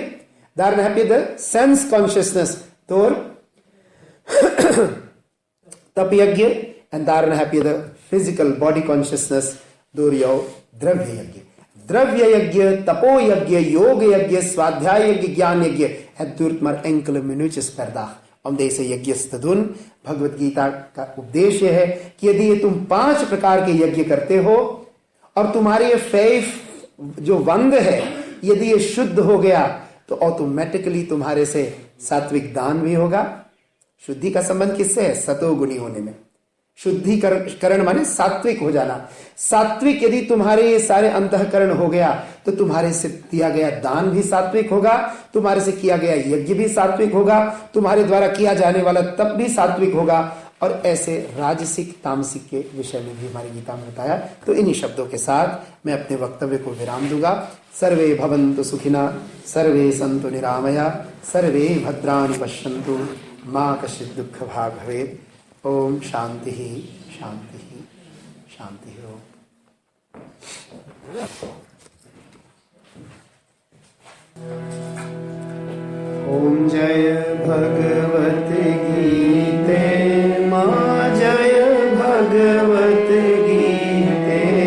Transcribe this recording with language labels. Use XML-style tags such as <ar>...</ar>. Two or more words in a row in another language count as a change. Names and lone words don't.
<nl>Daarna heb je de</nl> <en>sense consciousness</en> <nl>door tap-yajna. En daarna heb je de</nl> <en>physical body consciousness</en> <nl>door jouw dravya-yajna.</nl> <sa>द्रव्य-यज्ञ, तपो-यज्ञ, योग-यज्ञ, स्वाध्याय-यज्ञ, ज्ञान-यज्ञ.</sa> <nl>Het duurt maar enkele minuutjes per dag om deze यज्ञ te doen.</nl> <hi>भगवत गीता का उपदेश यह है कि यदि तुम 5 प्रकार के यज्ञ करते हो और तुम्हारे ये 5 जो वंग है यदि ये शुद्ध हो गया तो ऑटोमेटिकली तुम्हारे से सात्विक दान भी होगा. शुद्धि का संबंध किससे है? सतोगुणी होने में. शुद्धिकरण माने सात्विक हो जाना. सात्विक यदि तुम्हारे ये सारे अंतःकरण हो गया तो तुम्हारे से दिया गया दान भी सात्विक होगा, तुम्हारे से किया गया यज्ञ भी सात्विक होगा, तुम्हारे द्वारा किया जाने वाला तप भी सात्विक होगा. और ऐसे राजसिक तामसिक के विषय में भी हमारी गीता में बताया. तो इन्हीं शब्दों के साथ मैं अपने वक्तव्य को विराम दूंगा.</hi> <sa>सर्वे भवन्तु सुखिना, सर्वे सन्तु निरामया, सर्वे भद्राणि पश्यन्तु, मा कश्चित् दुःख भाग् भवेत्. ओम शांति शांति शांति.</sa> <hi>ओम जय भगवत गीते, माँ जय भगवत गीते.</hi>